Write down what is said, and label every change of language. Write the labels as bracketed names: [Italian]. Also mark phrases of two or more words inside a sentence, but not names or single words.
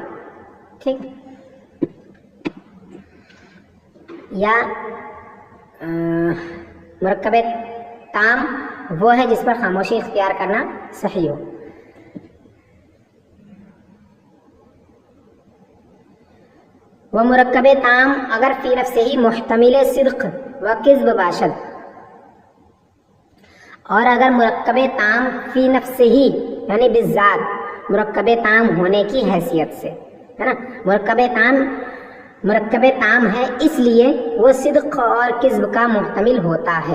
[Urdu] ٹھیک، یا مرکب تام وہ ہے جس پر خاموشی اختیار کرنا صحیح ہو. وہ مرکب تام اگر فی نفسہ ہی محتمل صدق و کذب باشد، اور اگر مرکب تام فی نفسہ ہی یعنی بالذات مرکب تام ہونے کی حیثیت سے، ہے نا، مرکب تام ہے اس لیے وہ صدق اور کذب کا محتمل ہوتا ہے.